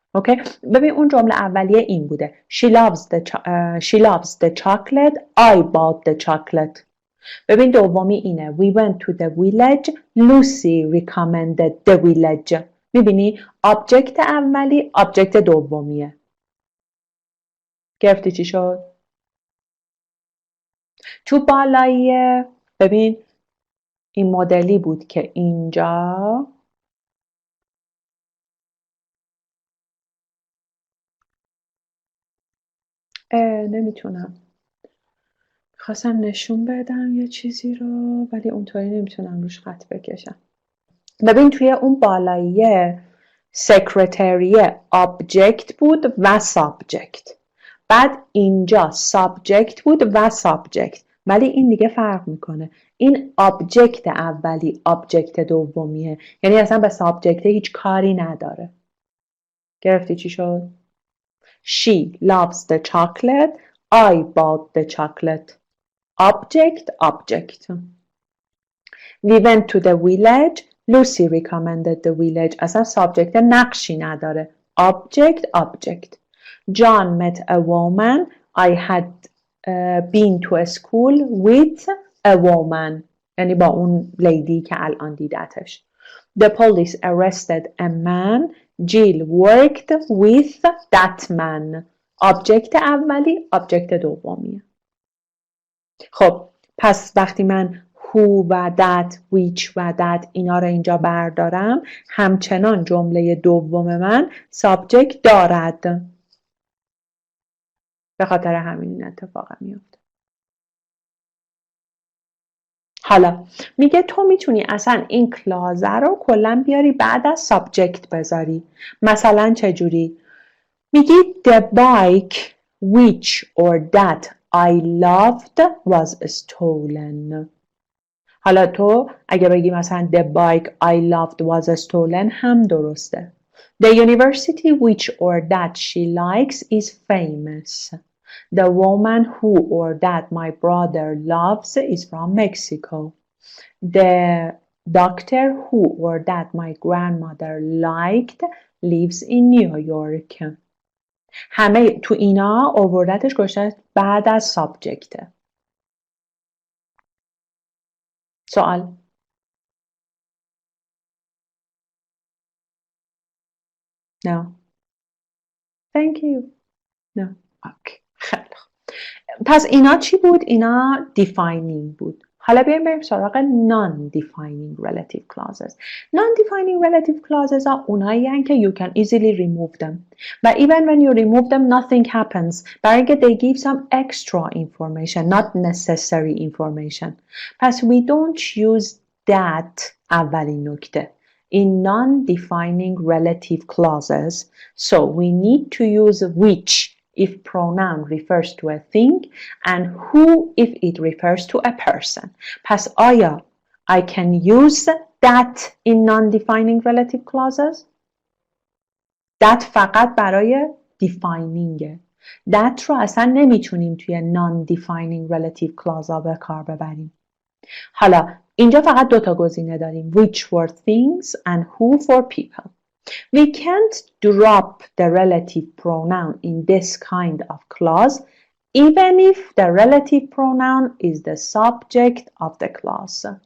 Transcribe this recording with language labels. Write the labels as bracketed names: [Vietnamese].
[Persian] اوکی؟ ببین اون جمله اولیه این بوده. [English] She loves the chocolate. I bought the chocolate. [Persian] ببین دومی اینه. [English] We went to the village. Lucy recommended the village. [Persian] میبینی object اولی object دومیه. گرفتی چی شد؟ تو بالایی ببین این مدلی بود که اینجا نمیتونم خواستم نشون بدم یه چیزی رو ولی اونطوری نمیتونم روش خط بکشم. ببین توی اون بالاییه سکرتریه object بود و subject. بعد اینجا subject بود و subject. ولی این دیگه فرق میکنه. این object اولی object دومیه. یعنی اصلا به subject هیچ کاری نداره. گرفتی چی شد؟ [English] She loves the chocolate. I bought the chocolate. Object. We went to the village. Lucy recommended the village. [Persian] اصلا subject نقشی نداره. [English] Object. John met a woman. I had been to a school with a woman. [Persian] یعنی با اون لیدی که الان دیدتش. [English] The police arrested a man. Jill worked with that man. [Persian] Object اولی object دومیه. خب پس وقتی من who و that, which و that اینا رو اینجا بردارم، همچنان جمله دوم من subject دارد. به خاطر همین این اتفاق میفته. حالا میگه تو میتونی اصلا این کلازه رو کلا بیاری بعد از subject بذاری. مثلا چجوری؟ میگی [English] the bike which or that I loved was stolen. [Persian] حالا تو اگه بگی مثلا [English] the bike I loved was stolen [Persian] هم درسته. [English] The university which or that she likes is famous. The woman who or that my brother loves is from Mexico. The doctor who or that my grandmother liked lives in New York. [Persian] همه تو اینا آوردتش گذاشته بعد از سابجکته. سوال؟ [English] No. Thank you. No. Okay. [Persian] خیلی خوب. پس اینا چی بود؟ اینا defining بود. حالا بریم سراغ non-defining relative clauses. [English] Non-defining relative clauses [Persian] ها اونایی هستند که [English] you can easily remove them. But even when you remove them, nothing happens. [Persian] برای اینکه [English] they give some extra information, not necessary information. [Persian] پس [English] we don't use that [Persian] اولین نکته. [English] In non-defining relative clauses, so we need to use which if pronoun refers to a thing and who if it refers to a person. [Persian] پس آیا [English] I can use that in non-defining relative clauses? [Persian] that فقط برای defining. that رو اصلا نمیتونیم توی non-defining relative clause ها به کار ببریم. حالا اینجا فقط دوتا گزینه داریم [English] which for things and who for people. We can't drop the relative pronoun in this kind of clause even if the relative pronoun is the subject of the clause.